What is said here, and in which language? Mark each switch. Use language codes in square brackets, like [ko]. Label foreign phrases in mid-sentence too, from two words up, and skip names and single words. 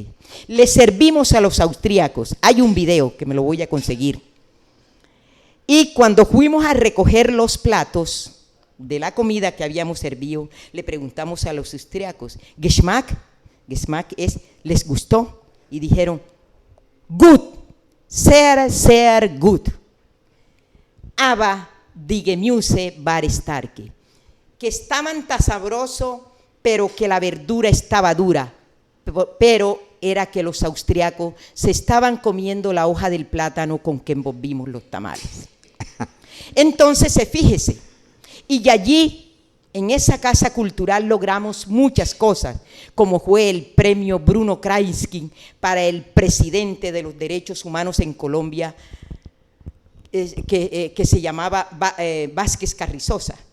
[es] Le servimos a los austríacos, hay un video que me lo voy a conseguir. Y cuando fuimos a recoger los platos de la comida que habíamos servido, le preguntamos a los austríacos, [de] Geschmack es, [es] ¿les gustó? Y dijeron, [de] gut, sehr gut. Aber die Gemüse war stark. [es] Que estaban tan sabroso, pero que la verdura estaba dura. Pero era que los austriacos se estaban comiendo la hoja del plátano con que envolvimos los tamales. Entonces, fíjese, y allí, en esa casa cultural, logramos muchas cosas, como fue el premio Bruno Kreisky para el presidente de los derechos humanos en Colombia, que se llamaba Vázquez Carrizosa.